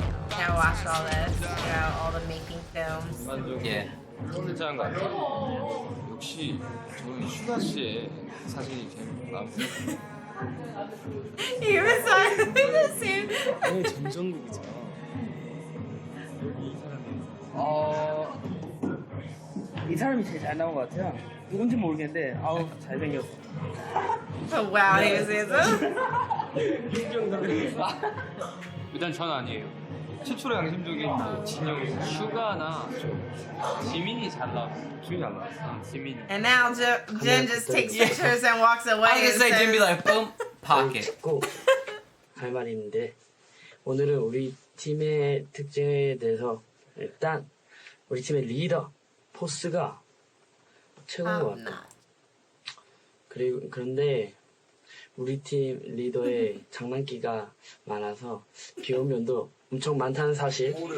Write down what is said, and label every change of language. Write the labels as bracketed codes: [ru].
[en] Now watch all this, all the making films. Yeah. [ko] 괜찮은 것 같아요. 역시 저는 슈가 씨의 사진이 제일 마음에 들어요. [en] He was silent the same. [ko] 네, 전정국이죠. 이 사람이 제일 잘 나온 것 같아요. 누군지 모르겠는데 아우 잘생겼어. [en] Oh wow, he was handsome. [ko] 일단 전 아니에요. 최초로 양심적인 진영이 슈가나 지민이 잘 나왔어. 지민이 잘 나왔어. 지민이. [en] And now Jin just takes pictures and walks away. I was gonna say Jin be like boom pocket. [ko] 할 말이 있는데 오늘은 우리 팀의 특징에 대해서 일단 우리 팀의 리더 포스가 최고인 것 같다. 그런데 우리 팀 리더의 장난기가 많아서 귀여운 면도 엄청 많다는 사실.